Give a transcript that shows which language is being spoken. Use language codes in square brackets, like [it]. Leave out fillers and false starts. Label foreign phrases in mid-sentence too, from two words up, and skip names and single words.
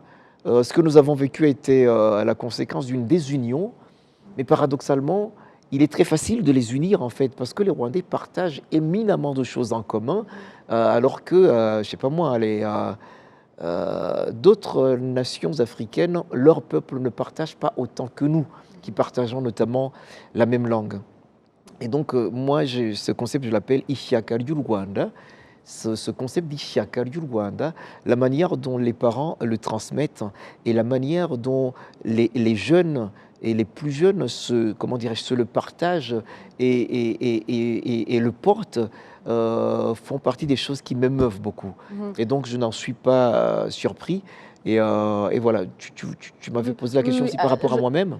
[fr] ce que nous avons vécu a été la conséquence d'une désunion, mais paradoxalement, il est très facile de les unir en fait, parce que les Rwandais partagent éminemment de choses en commun, alors que, je ne sais pas moi, d'autres nations africaines, leur peuple ne partage pas autant que nous, qui partageons notamment la même langue. Et donc, moi, ce concept, je l'appelle [rw] Ishyaka ry'u Rwanda. [fr] Ce concept d' [rw] Ishyaka ry'u Rwanda, [fr] la manière dont les parents le transmettent et la manière dont les jeunes et les plus jeunes se le partagent et le portent, font partie des choses qui m'émeuvent beaucoup. Et donc, je n'en suis pas surpris. Et voilà, tu m'avais posé la question aussi par rapport à moi-même.